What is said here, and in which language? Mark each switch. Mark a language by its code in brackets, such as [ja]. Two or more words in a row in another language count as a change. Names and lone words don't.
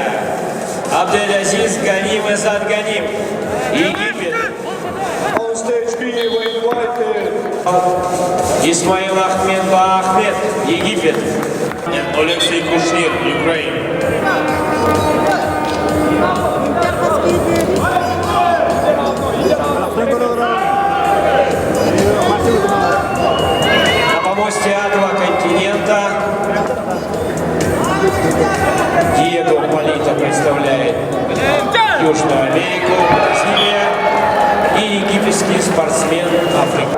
[ru] Абдель-Азиз Ганим Эзад Ганим, Египет. [en] On stage B, we invited [ru] Исмаил Ахмед Ба Ахмед, Египет. Алексей Кушнир, Украина. На помосте А2 континента Диего Полита представляет Южную Америку, Бразилия и египетский спортсмен Африка.